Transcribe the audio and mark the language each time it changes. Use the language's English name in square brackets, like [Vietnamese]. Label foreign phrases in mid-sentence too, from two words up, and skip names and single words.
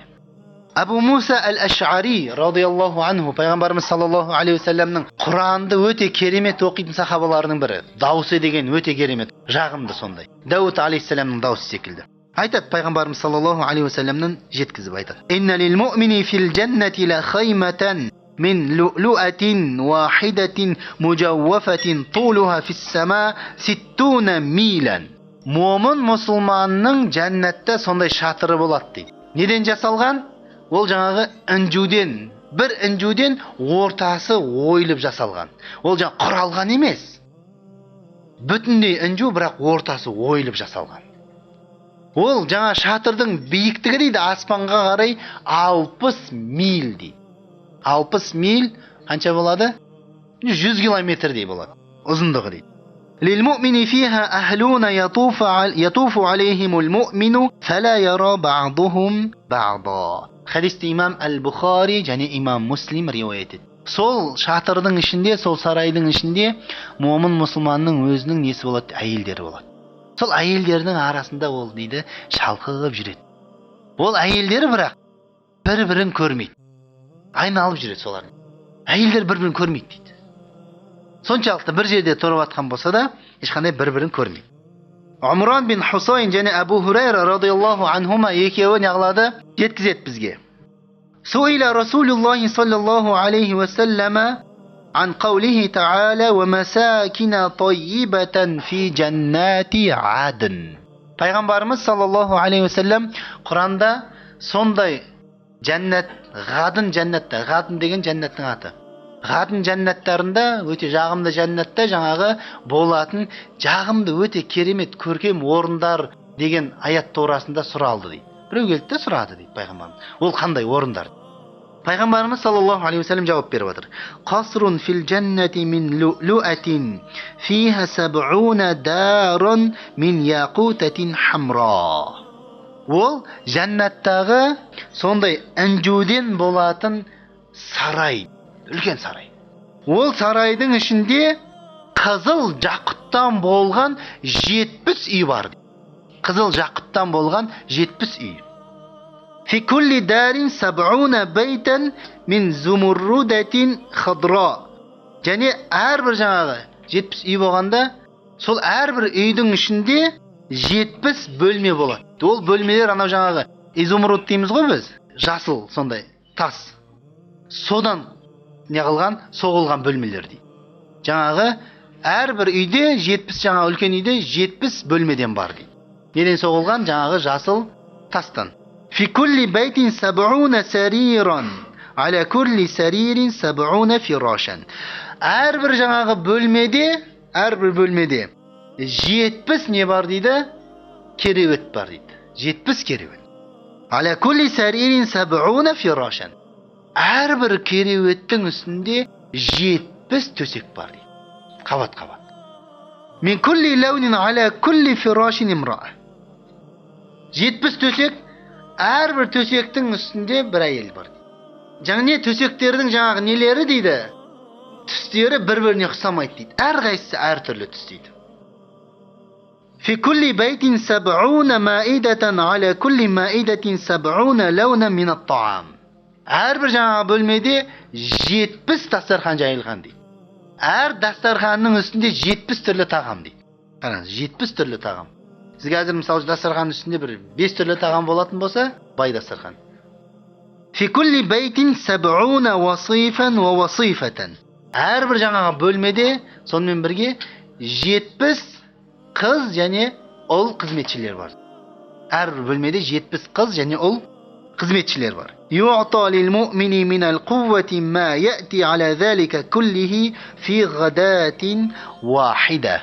[Kazakh] Абу Муса Ал-Аш'ари [Arabic] رضي الله عنه [Kazakh] пайғамбарымыз [Arabic] صلى الله عليه وسلم [Kazakh] Құранды өте керемет оқитын сахабаларының бірі. Дауысы деген өте керемет, жағымды сондай. Дауд алейхиссаламның дауысы секілді. Айтады пайғамбарымыз [Arabic] صلى الله عليه وسلم [Kazakh] жеткізіп айтады. [Arabic] إن للمؤمن في الجنة لخيمة من لؤلؤة واحدة مجوفة طولها في السماء 60 ميلا. [Kazakh] Mu'min мұсылманның жәннатта сондай шатыры болады дейді. Неден жасалған? Ол жаңағы бір інжуден ортасы ойылып жасалған. Ол жаңа құралған емес. Бүтіндей інжу, бірақ ортасы ойылып жасалған. Ол жаңа шатырдың биіктігі дейді аспанға қарай 60 миль дейді. 60 миль қанша болады? 100 километрдей болады. Ұзындығы дейді. [Arabic] للمؤمن فيها أهلون يطوف عليهم المؤمن فلا يرى بعضهم بعضا. [Kazakh] Хадисті имам Әл-Бухари және имам Муслим риуаят етті. Сол шатырдың ішінде, сол сарайдың ішінде момын мұсылманның өзінің несі болады? Әйелдері болады. Сол әйелдердің арасында ол дейді шалқығып жүреді. Ол әйелдері бірақ бір-бірін көрмейді. Айналып жүреді солардың. Әйелдер бір-бірін көрмейді дейді. Соншалықты бір жерде тұрып атқан болса да, ешқандай бір-бірін көрмейді. Умран бин Хусайн және Абу Хурайра [Arabic] رضي الله عنهما [Kazakh] екеуі неғылады? Жеткізеді бізге. [Arabic] سئل رسول الله صلى الله عليه وسلم عن قوله تعالى ومساكن طيبة في جنات عدن. [Kazakh] Пайғамбарымыз [Arabic] صلى الله عليه وسلم [Kazakh] Құранда сондай жәннат, ғадын жәннатта, ғадын деген жәннаттың аты. Ғадын жәннаттарында, өте жағымды жәннатта жаңағы болатын жағымды өте керемет көркем орындар деген аят турасында сұралды дейді. Біреу келді де сұрады дейді пайғамбарымыз. Ол қандай орындар? Пайғамбарымыз [Arabic] صلى الله عليه وسلم [Kazakh] жауап беріп отыр. [Arabic] قصر في الجنة من لؤلؤة فيها سبعون دارا من ياقوتة حمراء. [Kazakh] Ол жәннаттағы сондай інжуден болатын сарай, үлкен сарай. Ол сарайдың ішінде қызыл жақұттан болған 70 үй бар. Қызыл жақұттан болған 70 үй. [Arabic] في كل دار سبعون بيتا من زمردة خضراء. [Kazakh] Және әрбір жаңағы 70 үй болғанда, сол әрбір үйдің ішінде 70 бөлме болады. Ол бөлмелер анау жаңағы изумруд дейміз ғой біз, жасыл сондай тас. Содан неғылған, соғылған бөлмелер дейді. Жаңағы әрбір үйде 70, жаңағы үлкен үйде 70 бөлмеден бар дейді. Неден соғылған? Жаңағы жасыл тастан. [Arabic] في كل بيت سبعون سريرا على كل سرير سبعون فراشا. [Kazakh] Әрбір жаңағы бөлмеде, әрбір бөлмеде 70 не бар дейді? Кереует бар дейді. 70 кереует. [Arabic] على كل سرير سبعون فراشا. [Kazakh] Әрбір кереуеттің үстінде 70 төсек бар дейді. Қабат-қабат. [Arabic] من كل لون على كل فراش امرأة. [Kazakh] 70 төсек, әрбір төсектің үстінде бір әйел бар. Жаңа төсектердің жаңағы нелері дейді? Түстері бір-біріне ұқсамайды дейді. Әрқайсысы әртүрлі түс дейді. [Arabic] في كل بيت سبعون مائدة على كل مائدة سبعون لونا من الطعام. [Kazakh] Әрбір жаңағы бөлмеде 70 дастархан жайылған дейді. Әр дастарханның үстінде 70 түрлі тағам дейді. Қараңыз, 70 түрлі тағам. Сіз қазір мысалы дастарханның үстінде бір 5 түрлі тағам болатын болса, бай дастархан. [Arabic] في كل بيت سبعون وصيفا ووصيفة. [Kazakh] Әрбір жаңағы бөлмеде сонымен бірге 70 қыз және ұл қызметшілер бар. Әрбір бөлмеде 70 қыз және ұл қызметшілер бар. [Arabic] يعطى للمؤمن من القوة ما يأتي على ذلك كله في غداة واحدة.